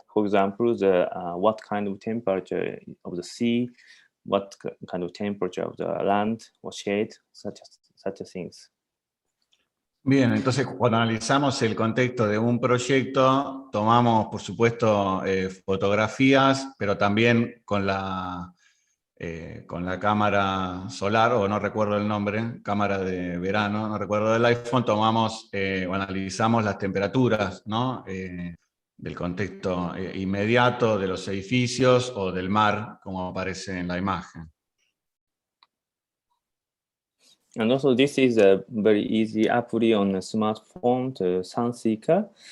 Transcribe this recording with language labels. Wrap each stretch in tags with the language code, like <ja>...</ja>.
<en>For example, the what kind of temperature of the sea, what kind of temperature of the land or shade, such things.</en> <es>Bien, entonces cuando analizamos el contexto de un proyecto, tomamos, por supuesto, fotografías, pero también con la cámara solar, o no recuerdo el nombre, cámara de verano, no recuerdo del iPhone, tomamos o analizamos las temperaturas, ¿no? Del contexto inmediato de los edificios o del mar, como aparece en la imagen.</es> <en>And also this is a very easy apply on a smartphone, the Sunseeker.</en>